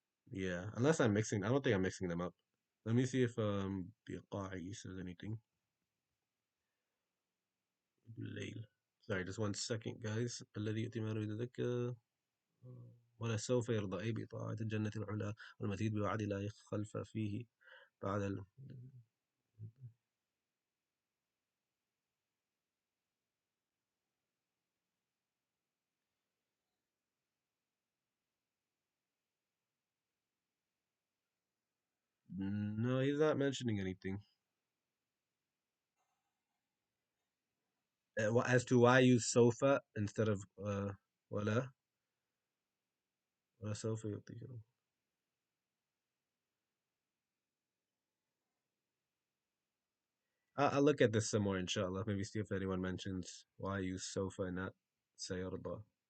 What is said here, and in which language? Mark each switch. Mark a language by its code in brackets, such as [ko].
[en] Yeah, unless I'm mixing. I don't think I'm mixing them up. Let me see if Biqa'i says anything. Layl. Sorry, just one second, guys. [ar] الذي يؤتي ماله يتزكى ولسوف يرضى أي بطاعة الجنة العلا والمزيد بوعد لا يخلف فيه بعد [en] No, he's not mentioning anything. As to why use sofa instead of [ar] ولا ولسوف يعطيك. [en] I'll look at this some more, inshallah. Maybe see if anyone mentions why use sofa and not sayarba.